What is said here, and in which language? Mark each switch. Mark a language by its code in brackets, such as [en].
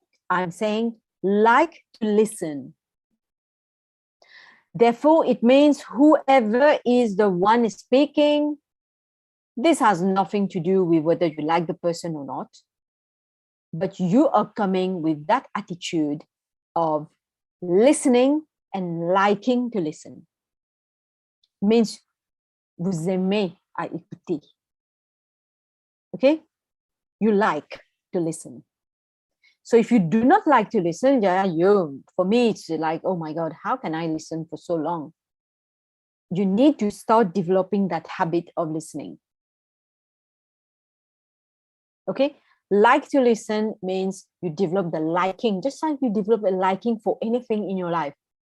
[en] I'm saying like to listen. Therefore, it means whoever is the one speaking, this has nothing to do with whether you like the person or not, but you are coming with that attitude of listening and liking to listen. It means [fr] vous aimez à écouter. [en] Okay? You like to listen. So if you do not like to listen, for me, it's like, oh my God, how can I listen for so long? You need to start developing that habit of listening. Okay? Like to listen means you develop the liking, just like you develop a liking for anything in your life.